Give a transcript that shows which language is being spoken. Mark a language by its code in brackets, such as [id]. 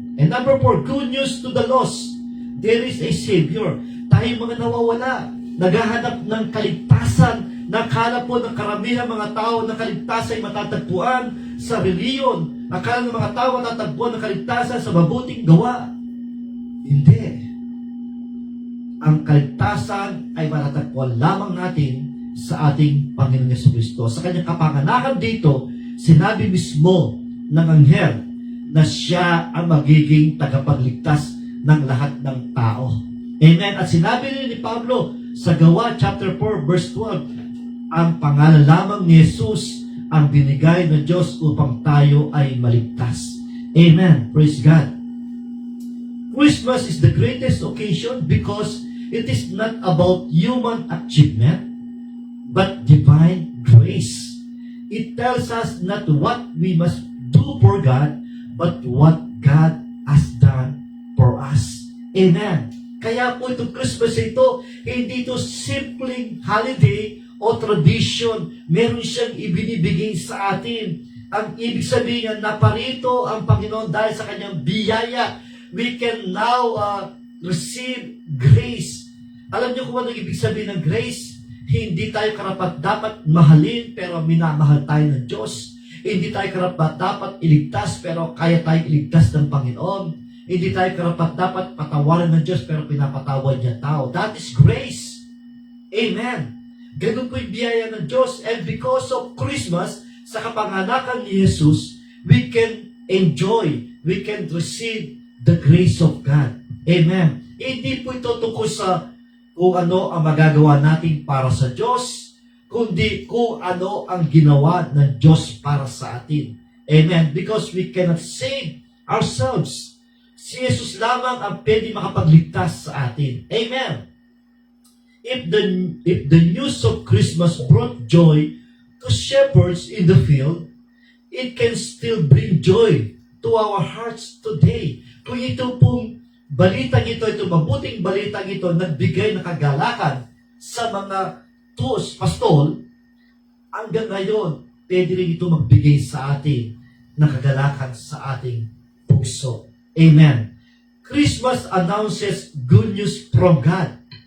[en] And number 4, good news to the lost. There is a Savior. [tl] Tayong mga nawawala, naghahanap ng kaligtasan, nakala po ng karamihan mga tao na kaligtasan ay matatagpuan sa reliyon. Akala ng mga tao matatagpuan ng kaligtasan sa mabuting gawa. Hindi. Ang kaligtasan ay matatagpuan lamang natin sa ating Panginoon Jesucristo. Sa kanyang kapanganakan dito, sinabi mismo ng anghel na siya ang magiging tagapagligtas ng lahat ng tao. Amen. At sinabi rin ni Pablo sa Gawa chapter 4 verse 12, ang pangalan lamang ni Jesus ang binigay ng Diyos upang tayo ay maligtas. [en] Amen. Praise God. Christmas is the greatest occasion because it is not about human achievement but divine grace. It tells us not what we must do for God, but what God has done for us. [tl] Amen. Kaya po itong Christmas ito, hindi ito simpleng holiday o tradition. Meron siyang ibinibigay sa atin. Ang ibig sabihin na naparito ang Panginoon dahil sa kanyang biyaya. [en] We can now receive grace. [tl] Alam niyo kung ano ibig sabihin ng grace? Hindi tayo karapat-dapat mahalin pero minamahal tayo ng Diyos. Hindi tayo karapat-dapat iligtas pero kaya tayong iligtas ng Panginoon. Hindi tayo karapat-dapat patawarin ng Diyos pero pinapatawad niya tao. [en] That is grace. [tl] Amen. Ganun po yung biyaya ng Diyos. [en] And because of Christmas, [tl] sa kapanganakan ni Jesus, [en] we can enjoy, we can receive the grace of God. Amen. [tl] Hindi po ito tungkol sa kung ano ang magagawa natin para sa Diyos, kundi kung ano ang ginawa ng Diyos para sa atin. Amen. [en] Because we cannot save ourselves. [tl] Si Jesus lamang ang pwede makapagligtas sa atin. Amen. [en] If the news of Christmas brought joy to shepherds in the field, it can still bring joy to our hearts today. [tl] Kung ito pong balitang ito, mabuting balitang ito, nagbigay ng kagalakan sa mga pastol, hanggang ngayon, pwede rin ito magbigay sa atin ng kagalakan sa ating puso. Amen. [en] Christmas announces good news from God.